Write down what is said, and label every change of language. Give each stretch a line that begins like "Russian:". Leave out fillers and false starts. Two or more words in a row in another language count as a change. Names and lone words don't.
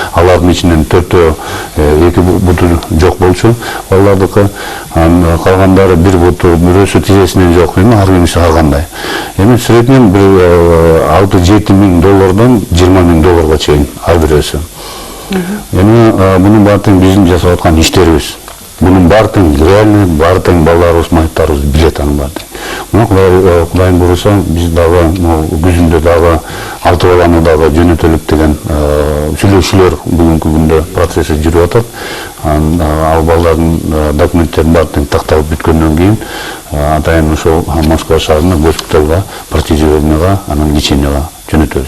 Kyrgyz: Алар Алардын ичинен 4-төө 2 буту жок болчу балдардыкы. Калгандары 1 буту бирөөсү тизесинен жок эми ар кимиси ар кандай. Эми среднем бир 6-7 миң доллардан 20 миң долларга чейин ар бирөөсү. Эми бунун баардыгы биздин жасап аткан иштерибиз. Bunun bartın реально bartın балдарыбыз, майыптарыбыз билет анын баардыгын. Мына Кудайым буйруса биз дагы күзүндө дагы 6 баланы дагы жөнөтөлүк деген сүйлөшүүлөр бүгүнкү күндө процесси жүрүп атат. Ал балдардын документтерин баардыгын такталып бүткөндөн кийин атайын ошол Москва шаарына госпиталга, протезировкага, анан леченияга жөнөтөбүз.